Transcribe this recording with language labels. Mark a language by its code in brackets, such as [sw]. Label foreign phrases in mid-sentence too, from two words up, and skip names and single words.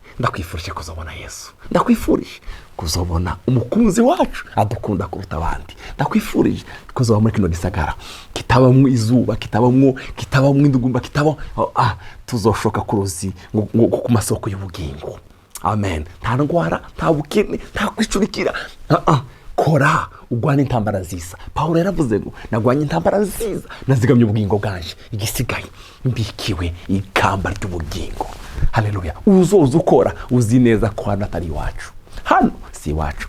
[rn] Ndakwifurije kuzobona Yesu. Ndakwifurije kuzobona umukunzi wacu adukunda kuruta abandi. Ndakwifurije kuzoba muri kino gisagara kitabamwo izuba, kitabamwo indugumba, tuzoshoka ku ruzi ku masoko y'ubugingo. Amen. Nta ndwara, nta bukene, nta kwicurikira. Kora ugwana intambara nziza. Paulo yaravuze ngo nagwanye intambara nziza, nazigamye ubugingo bwanje, igisigaye mbikiwe ikamba ry'ubugingo. Haleluya. Uzoza ukora uzi neza ko hano atari iwacu, hano si iwacu.